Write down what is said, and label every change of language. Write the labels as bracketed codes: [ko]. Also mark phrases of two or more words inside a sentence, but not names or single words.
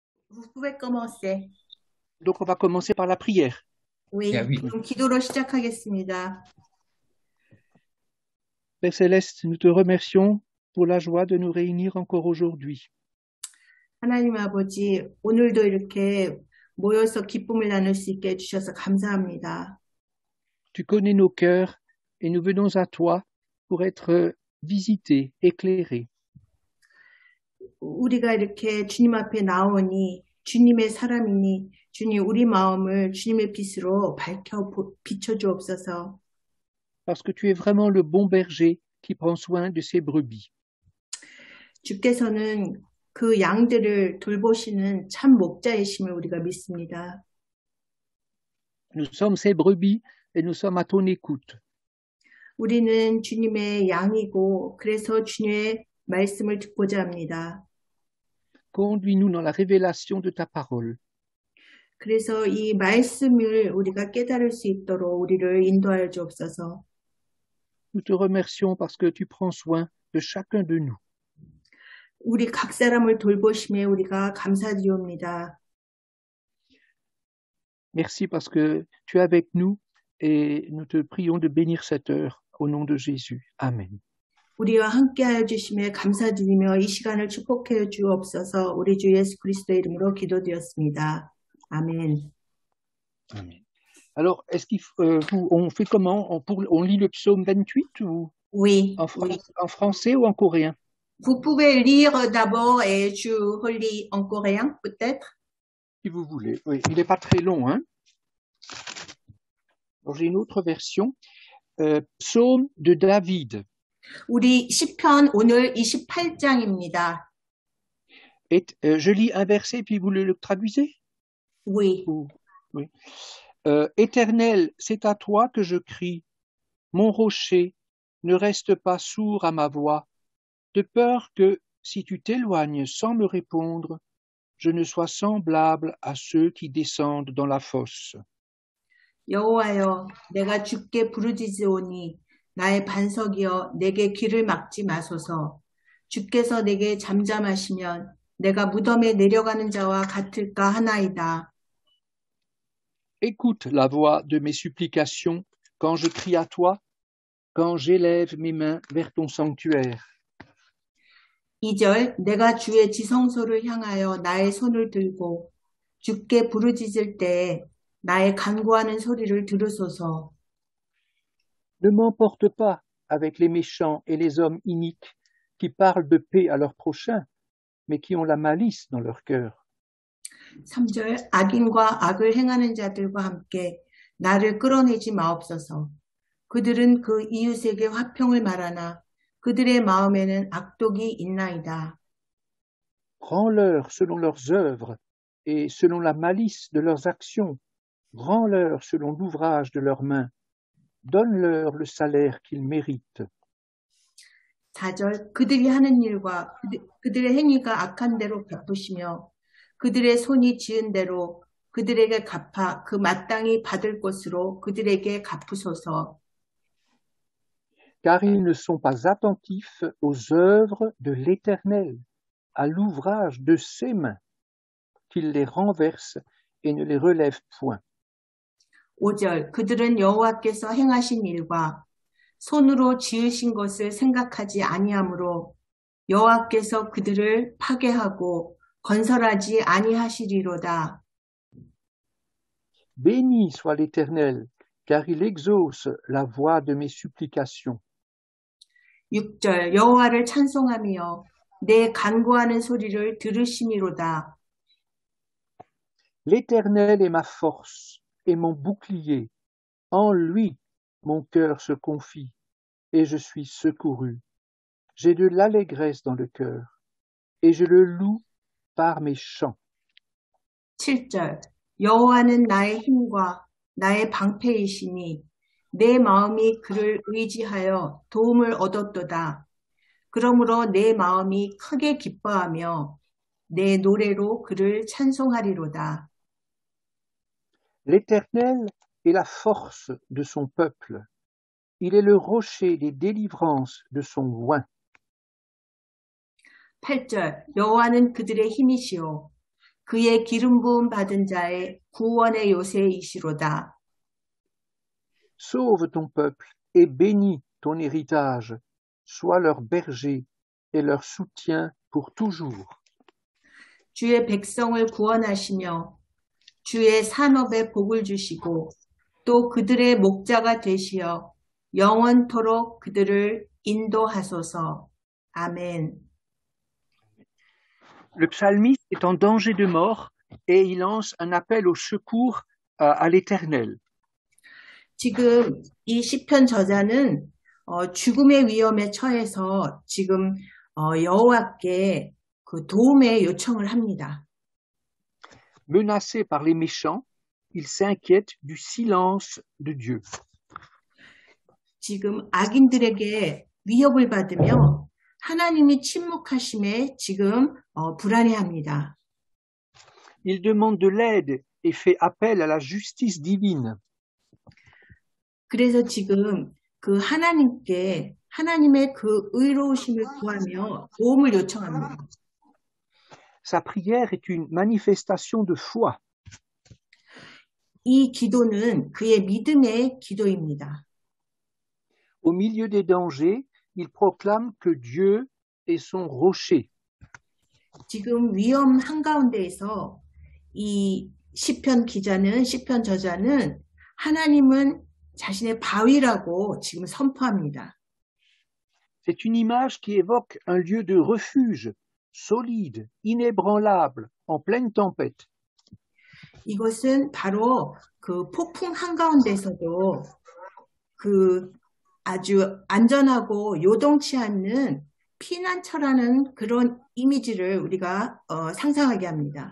[fr] Vous pouvez commencer. Donc, on va commencer par la prière. Oui, [ko] 야, 위. 그럼 기도로 시작하겠습니다. [fr] Père Céleste, nous te remercions pour la joie de nous réunir encore aujourd'hui. [ko] 하나님 아버지, 오늘도 이렇게 모여서 기쁨을 나눌 수 있게 해주셔서 감사합니다. [fr] Tu connais nos cœurs et nous venons à toi pour être visités, éclairés. [ko] 우리가 이렇게 주님 앞에 나오니 주님의 사람이니 주님 우리 마음을 주님의 빛으로 비춰주옵소서. [fr] Parce que tu es vraiment le bon berger qui prend soin de ses brebis. [ko] 주께서는 그 양들을 돌보시는 참 목자이심을 우리가 믿습니다. [fr] Nous sommes ses brebis et nous sommes à ton écoute. [ko] 우리는 주님의 양이고 그래서 주님의 말씀을 듣고자 합니다. [fr] Conduis-nous dans la révélation de ta parole. [ko] 그래서 이 말씀을 우리가 깨달을 수 있도록 우리를 인도하여 주옵소서. [fr] Nous te remercions parce que tu prends soin de chacun de nous. [ko] 우리 각 사람을 돌보심에 우리가 감사드리옵니다. [fr] Merci parce que tu es avec nous et nous te prions de bénir cette heure au nom de Jésus. Amen. [ko] 우리와 함께하여 주심에 감사드리며 이 시간을 축복해 주옵소서. 우리 주 예수 그리스도의 이름으로 기도드렸습니다. 아멘. [fr] Amen. Alors, on fait comment? On lit le psaume 28 ou Oui. en français ou en coréen? Vous pouvez lire d'abord et je relis en coréen, peut-être? Si vous voulez. Oui, il n'est pas très long, hein? Alors, j'ai une autre version. Psaume de David. [ko] 우리 시편 오늘 28장입니다. [fr] Je lis un verset puis vous le traduisez? Oui. Oui. Éternel, c'est à toi que je crie. Mon rocher, ne reste pas sourd à ma voix, de peur que, si tu t'éloignes sans me répondre, je ne sois semblable à ceux qui descendent dans la fosse. [ko] 여호와여, 내가 주께 부르짖으오니 나의 반석이여 내게 귀를 막지 마소서. 주께서 내게 잠잠하시면 내가 무덤에 내려가는 자와 같을까 하나이다. [fr] Écoute la voix de mes supplications quand je crie à toi, quand j'élève mes mains vers ton sanctuaire. [ko] 2절, 내가 주의 지성소를 향하여 나의 손을 들고 주께 부르짖을 때에 나의 간구하는 소리를 들으소서. [fr] Ne m'emporte pas avec les méchants et les hommes iniques qui parlent de paix à leur prochain, mais qui ont la malice dans leur cœur. [ko] 3절, 악인과 악을 행하는 자들과 함께 나를 끌어내지 마옵소서. 그들은 그 이웃에게 화평을 말하나 그들의 마음에는 악독이 있나이다. [fr] Rends-leur selon leurs œuvres et selon la malice de leurs actions. Rends-leur selon l'ouvrage de leurs mains. Donne-leur le salaire qu'ils méritent. [ko] 4절, 그들이 하는 일과 그들의 행위가 악한 대로 갚으시며 그들의 손이 지은 대로 그들에게 갚아 그 마땅히 받을 것으로 그들에게 갚으소서. [fr] Car ils ne sont pas attentifs aux œuvres de l'Éternel, à l'ouvrage de ses mains, qu'il les renverse et ne les relève point. [ko] 5절, 그들은 여호와께서 행하신 일과 손으로 지으신 것을 생각하지 아니하므로 여호와께서 그들을 파괴하고 건설하지 아니하시리로다. [fr] Béni soit l'Éternel, car il exauce la voix de mes supplications. [ko] 6절, 여호와를 찬송하며 내 간구하는 소리를 들으시니로다. [fr] L'Éternel est ma force et mon bouclier. En lui, mon cœur se confie et je suis secouru. J'ai de l'allégresse dans le cœur et je le loue par mes chants. [ko] 7절, 여호와는 나의 힘과 나의 방패이시니 내 마음이 그를 의지하여 도움을 얻었도다. 그러므로 내 마음이 크게 기뻐하며 내 노래로 그를 찬송하리로다. [fr] L'Éternel est la force de son peuple. Il est le rocher des délivrances de son oint. [ko] 8절, 여호와는 그들의 힘이시오. 그의 기름 부음 받은 자의 구원의 요새이시로다. [fr] Sauve ton peuple et bénis ton héritage. Sois leur berger et leur soutien pour toujours. [ko] 주의 백성을 구원하시며 주의 산업에 복을 주시고 또 그들의 목자가 되시어 영원토록 그들을 인도하소서. 아멘. [fr] Le psalmiste est en danger de mort et il lance un appel au secours à l'Éternel. [ko] 지금 이 시편 저자는 죽음의 위험에 처해서 지금 여호와께 그 도움의 요청을 합니다. [fr] Menacé par les méchants, il s'inquiète du silence de Dieu. [ko] 지금 악인들에게 위협을 받으며 하나님이 침묵하심에 지금 불안해합니다. [fr] Il demande de l'aide et fait appel à la justice divine. [ko] 그래서 지금 그 하나님의 그 의로우심을 구하며 도움을 요청합니다. [fr] Sa prière est une manifestation de foi. [ko] 이 기도는 그의 믿음의 기도입니다. [fr] Au milieu des dangers, il proclame que Dieu est son rocher. [ko] 지금 위험 한가운데에서 이 시편 저자는 하나님은 자신의 바위라고 지금 선포합니다. [fr] C'est une image qui évoque un lieu de refuge, solide, inébranlable, en pleine tempête. [ko] 이것은 바로 그 폭풍 한가운데서도 그 아주 안전하고 요동치 않는 피난처라는 그런 이미지를 우리가 상상하게 합니다.